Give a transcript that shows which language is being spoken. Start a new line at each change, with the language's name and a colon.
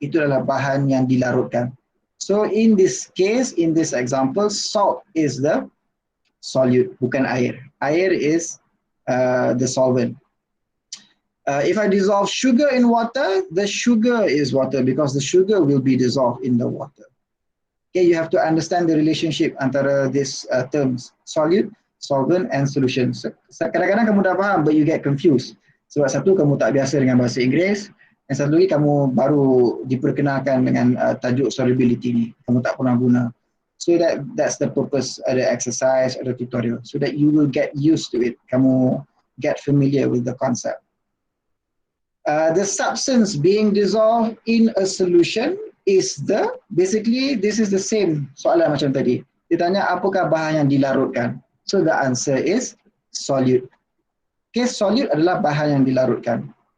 Malay: Itu adalah bahan yang dilarutkan.
English: So in this case, in this example, salt is the solute,
Malay: bukan air.
English: Air is the solvent. If I dissolve sugar in water, the sugar is water because the sugar will be dissolved in the water. Okay, you have to understand the relationship antara these terms, solute, solvent and solution.
Malay: So, kadang-kadang kamu dah faham
English: but you get confused.
Malay: Sebab satu kamu tak biasa dengan bahasa Inggeris, dan satu lagi kamu baru diperkenalkan dengan tajuk solubility ni. Kamu tak pernah guna.
English: So that's the purpose of the exercise or the tutorial. So that you will get used to it. Kamu get familiar with the concept. The substance being dissolved in a solution is basically this is the same
Malay: soalan macam tadi. Dia tanya apakah bahan yang dilarutkan.
English: So the answer is solute.
Malay: Okay, solute adalah bahan yang dilarutkan.